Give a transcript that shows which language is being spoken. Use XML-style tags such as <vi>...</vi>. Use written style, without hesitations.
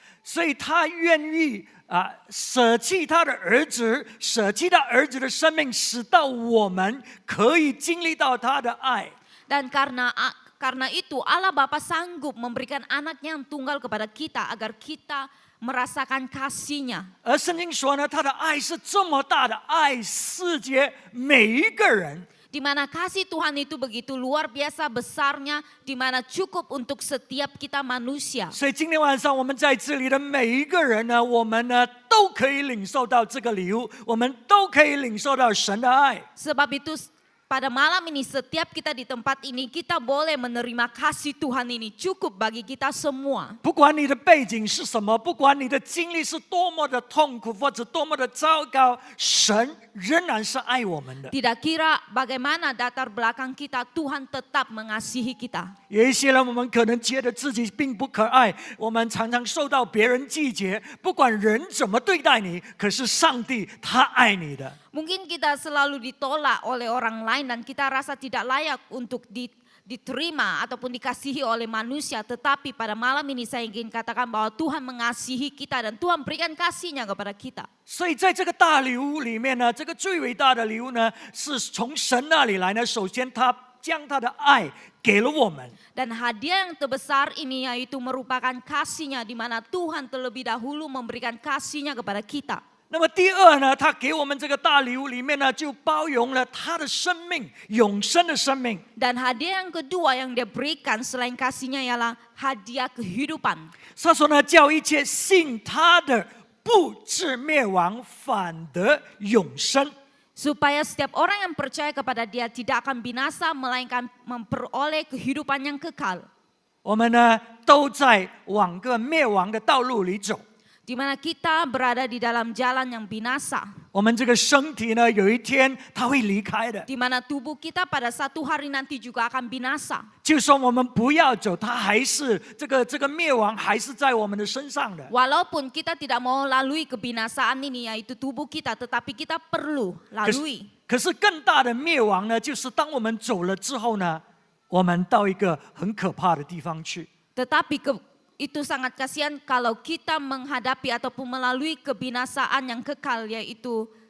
<zh>所以他愿意舍弃他的儿子，舍弃他儿子的生命，使到我们可以经历到他的爱。</zh> <ms>Dan karena itu Allah Bapa sanggup memberikan anaknya yang tunggal kepada kita agar kita merasakan kasih-Nya.</ms> <zh>而圣经说呢，他的爱是这么大的，爱世界每一个人。</zh> <ms>Di mana kasih Tuhan itu begitu luar biasa besarnya, di mana cukup untuk setiap kita manusia.</ms> <zh>所以今天晚上我们在这里的每一个人呢，我们呢都可以领受到这个礼物，我们都可以领受到神的爱。</zh> <ms>Sebab itu pada malam ini setiap kita di tempat ini kita boleh menerima kasih Tuhan ini cukup bagi kita semua.</ms> <zh>不管你的背景是什么，不管你的经历是多么的痛苦或者多么的糟糕，神仍然是爱我们的。</zh> <ms>Tidak kira bagaimana latar belakang kita, Tuhan tetap mengasihi kita.</ms> <zh>有一些人，我们可能觉得自己并不可爱，我们常常受到别人拒绝，不管人怎么对待你，可是上帝他爱你的。</zh> <ms>Mungkin kita selalu ditolak oleh orang lain dan kita rasa tidak layak untuk diterima ataupun dikasihi oleh manusia. Tetapi pada malam ini saya ingin katakan bahwa Tuhan mengasihi kita dan Tuhan berikan kasih-Nya kepada kita.</ms> <zh>所以在这个大礼物里面呢，这个最伟大的礼物呢，是从神那里来呢。首先，他将他的爱给了我们。</zh> <ms>Dan hadiah yang terbesar ini yaitu merupakan kasih-Nya, di mana Tuhan terlebih dahulu memberikan kasih-Nya kepada kita.</ms> <zh>那么第二呢，他给我们这个大礼物里面呢，就包容了他的生命，永生的生命。</zh> <ms>Dan hadiah yang kedua yang dia berikan selain kasihnya ialah hadiah kehidupan.</ms> <zh>他说呢，叫一切信他的不至灭亡，反得永生。</zh> <ms>Supaya setiap orang yang percaya kepada dia tidak akan binasa melainkan memperoleh kehidupan yang kekal.</ms> <zh>我们呢，都在往个灭亡的道路里走。</zh> <ms>Di mana kita berada di dalam jalan yang binasa.</ms> <zh>我们这个身体呢，有一天它会离开的。</zh> <ms>Di mana tubuh kita pada satu hari nanti juga akan binasa.</ms> <zh>就算我们不要走，它还是这个灭亡还是在我们的身上的。</zh> <ms>Walaupun kita tidak mau lalui kebinasaan ini yaitu tubuh kita, tetapi kita perlu lalui.</ms> <zh>可是更大的灭亡呢，就是当我们走了之后呢，我们到一个很可怕的地方去。</zh> <ms>Tetapi itu sangat kasihan kalau kita menghadapi ataupun melalui kebinasaan yang kekal yaitu</ms>